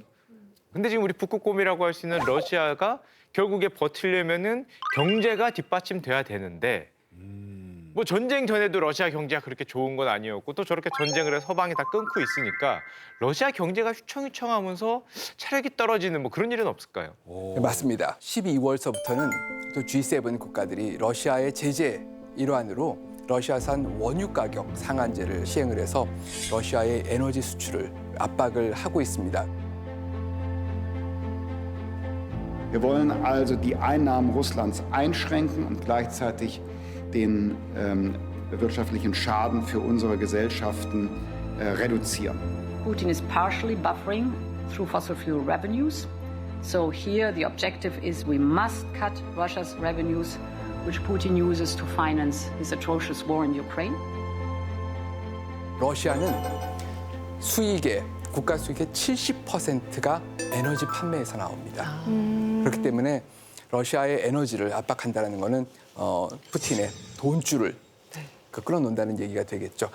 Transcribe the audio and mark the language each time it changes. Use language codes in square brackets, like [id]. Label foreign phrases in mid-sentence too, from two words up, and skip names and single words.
[ko] 근데 지금 우리 북극곰이라고 할 수 있는 러시아가 결국에 버티려면은 경제가 뒷받침돼야 되는데 뭐 전쟁 전에도 러시아 경제가 그렇게 좋은 건 아니었고 또 저렇게 전쟁을 해서 서방이 다 끊고 있으니까 러시아 경제가 휘청휘청하면서 체력이 떨어지는 뭐 그런 일은 없을까요? 네, 맞습니다. 12월서부터는 또 G7 국가들이 러시아의 제재 일환으로 러시아산 원유 가격 상한제를 시행을 해서 러시아의 에너지 수출을 압박을 하고 있습니다. [de] Wir wollen also die Einnahmen Russlands einschränken und gleichzeitig den wirtschaftlichen Schaden für unsere Gesellschaften reduzieren. [en] Putin is partially buffering through fossil fuel revenues. So here the objective is we must cut Russia's revenues, which Putin uses to finance his atrocious war in Ukraine. [ko] 러시아는 국가 수익의 70%가 에너지 판매에서 나옵니다. 그렇기 때문에 러시아의 에너지를 압박한다는 것은 푸틴의 돈줄을 끌어놓는다는 얘기가 되겠죠.